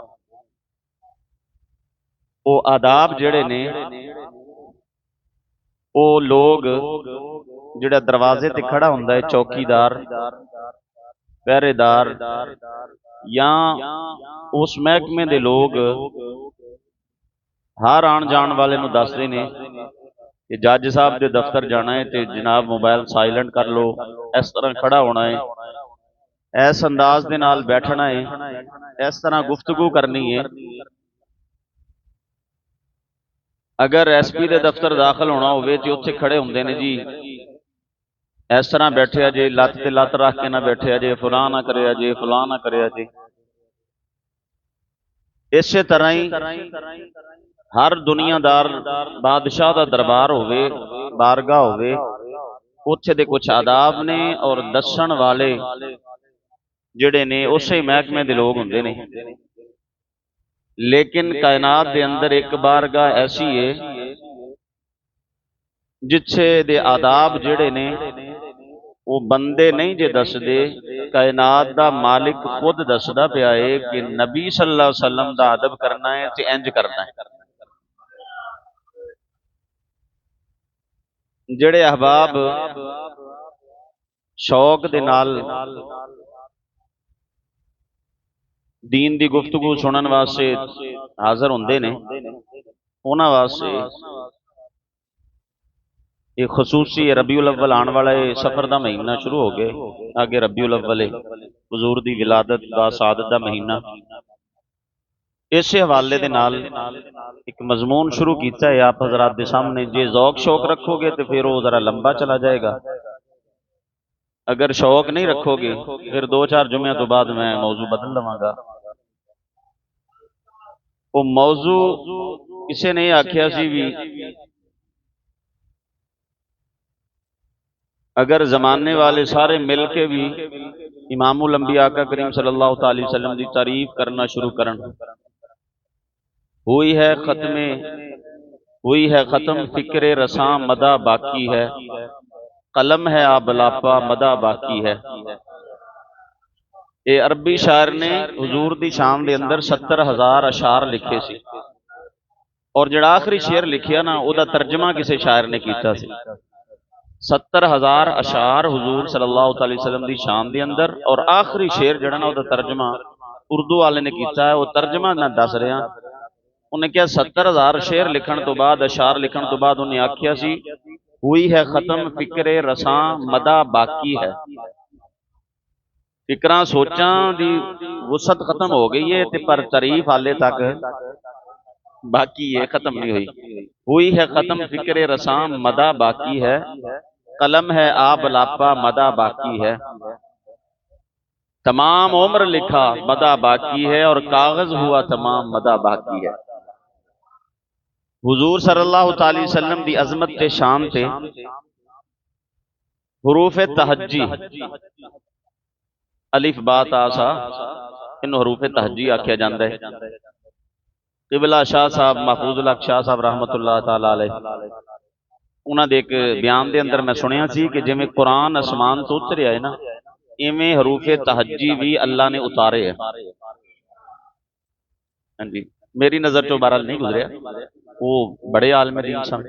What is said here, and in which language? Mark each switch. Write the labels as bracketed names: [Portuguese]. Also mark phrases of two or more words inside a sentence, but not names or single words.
[Punjabi] وہ آداب جہڑے نے وہ لوگ جہڑا دروازے تے کھڑا ہندا ہے چوکیدار پہریدار یا اس محکمے دے لوگ ہر آن جان والے نوں دسدے نے کہ [Urdu] جج صاحب کے دفتر جانا ہے تو جناب [English] mobile silent [Urdu] کر لو، اس طرح کھڑا ہونا ہے، اس انداز کے نال بیٹھنا ہے، اس طرح گفتگو کرنی ہے. [Punjabi] اگر ایس پی کے دفتر داخل ہونا ہووے تو اوتھے کھڑے ہوندے نے جی اس طرح بیٹھے جے، لت تے لت رکھ کے نہ بیٹھے جے، فلاں نہ کرے جے، فلاں نہ کرے جے. اس طرح ہی ہر دنیادار بادشاہ کا دربار ہووے، بارگاہ ہووے، اوتھے دے کجھ آداب نے اور دسن والے جہڑے نے اس محکمے دے لوگ ہندے نے. لیکن کائنات دے اندر ایک بارگاہ ایسی ہے جتھے دے آداب جہڑے نے وہ بندے نہیں جے دسدے، کائنات دا مالک خود دسدا پیا ہے کہ نبی [Arabic] صلى الله عليه وسلم [Punjabi] دا ادب کرنا ہے تے انج کرنا ہے. جہڑے احباب شوق دے نال دین دی گفتگو سنن واسطے حاضر ہوندے نے، انہاں واسطے یہ خصوصی ربیع الاول آنے والا ہے، صفر کا مہینہ شروع ہو گیا، آگے ربیع الاول ہے، حضور دی ولادت دا سعادت دا مہینہ. [Urdu] اس حوالے [Punjabi] دے نال [Urdu] ایک مضمون شروع کیا ہے آپ حضرات کے سامنے. جے ذوق شوق رکھو گے تو پھر وہ ذرا لمبا چلا جائے گا، اگر شوق نہیں رکھو گے پھر 2-4 جمعے [Punjabi] توں بعد میں موضوع بدل لواں گا. وہ موضوع کسی نے آکھیا سی بھئی اگر زمانے والے سارے مل کے بھی امام الانبیاء آقا کریم [Arabic] صلى الله عليه وسلم [Punjabi] کی تعریف کرنا شروع کرن, [Urdu] ہوئی ہے ختم فکرِ رساں مدح باقی ہے، قلم ہے آبلہ پا مدح باقی ہے. [Punjabi] یہ عربی شاعر نے حضور دی شان دے اندر 70,000 اشعار لکھے سی اور جہڑا آخری شعر لکھیا نہ اوہدا ترجمہ کسی شاعر نے کیتا سی. 70,000 اشعار حضور [Arabic] صلى الله عليه وسلم [Punjabi] دی شان دے اندر اور آخری شعر جہڑا نہ اوہدا ترجمہ اردو والے نے کیتا ہے. وہ ترجمہ میں دس رہا، انہیں کیا 70,000 شعر لکھن توں بعد اشعار لکھن توں بعد انہیں آکھیا سی [Urdu] ہوئی ہے ختم فکرِ رساں مدح باقی ہے. [Punjabi] فکراں سوچاں دی وسعت ختم ہو گئی ہے تے پر تعریف حالے تک باقی ہے، ختم نہیں [Urdu] ہوئی ہے ختم فکرِ رساں مدح باقی ہے، قلم ہے آبلہ پا مدح باقی ہے. تمام عمر لکھا مدح باقی ہے اور کاغذ ہوا تمام مدح باقی ہے. [Punjabi] حضور [Arabic] صلى الله عليه وسلم [Punjabi] دی عظمت تے شان تے حروف تہجی [Arabic] ألف باء تاء ثاء, [Punjabi] اینہوں حروف تہجی آکھیا جاتا ہے. [Urdu] قبلہ شاہ صاحب، محفوظ الحق شاہ صاحب [Arabic] رحمة الله تعالى عليه, [Punjabi] انہوں نے ایک بیان کے اندر میں سنیا سی کہ جیویں قرآن آسمان توں اتریا ہے نہ، ایویں حروفِ تہجی بھی اللہ نے اتارے ہے. ہاں جی، میری نظر چوں بہرحال نہیں گزریا، وہ بڑے عالم دین سن.